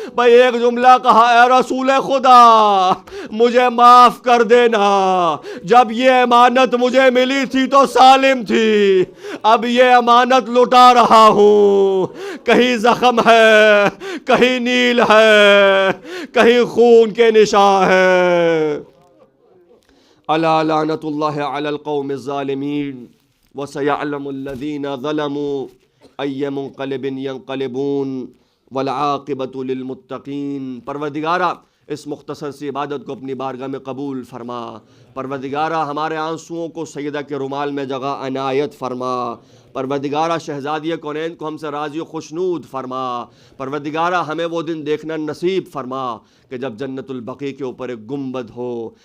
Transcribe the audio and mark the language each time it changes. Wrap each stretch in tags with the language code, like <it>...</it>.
<ur>بھائی ایک جملہ کہا اے رسول خدا مجھے معاف کر دینا, جب یہ امانت مجھے ملی تھی تو سالم تھی, اب یہ امانت لٹا رہا ہوں, کہیں زخم ہے, کہیں نیل ہے, کہیں خون کے نشان ہے.</ur> <ar>الا لعنت اللہ علی القوم الظالمین وسيعلم الذين ظلموا أي منقلب ينقلبون والعاقبة للمتقین.</ar> <ur>پروردگارہ اس مختصر سی عبادت کو اپنی بارگاہ میں قبول فرما. پروردگارہ ہمارے آنسوؤں کو سیدہ کے رومال میں جگہ عنایت فرما. پروردگارہ شہزادی کونین کو ہم سے راضی و خوشنود فرما. پروردگارہ ہمیں وہ دن دیکھنا نصیب فرما کہ جب جنت البقیع کے اوپر ایک گنبد ہو.</ur>